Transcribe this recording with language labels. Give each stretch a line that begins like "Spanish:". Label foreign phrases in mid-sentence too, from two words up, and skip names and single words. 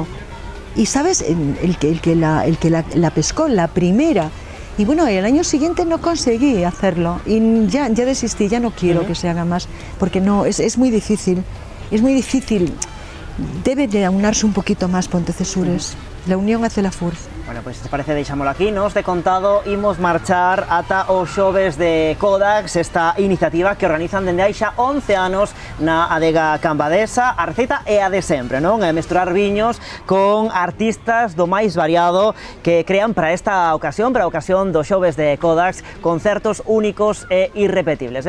Spanish: Y sabes, el que la pescó, la primera. Y bueno, el año siguiente no conseguí hacerlo y ya desistí, ya no quiero que se haga más, porque no, es muy difícil, debe de aunarse un poquito más Pontecesures. La unión hace la fuerza.
Galician: Bueno, pois se parece deixámolo aquí, nos de contado imos marchar ata os xoves de Codax, esta iniciativa que organizan dende hai xa 11 anos na adega cambadesa. A receita é a de sempre, non? É mesturar viños con artistas do máis variado que crean para esta ocasión, para a ocasión dos xoves de Codax, concertos únicos e irrepetibles.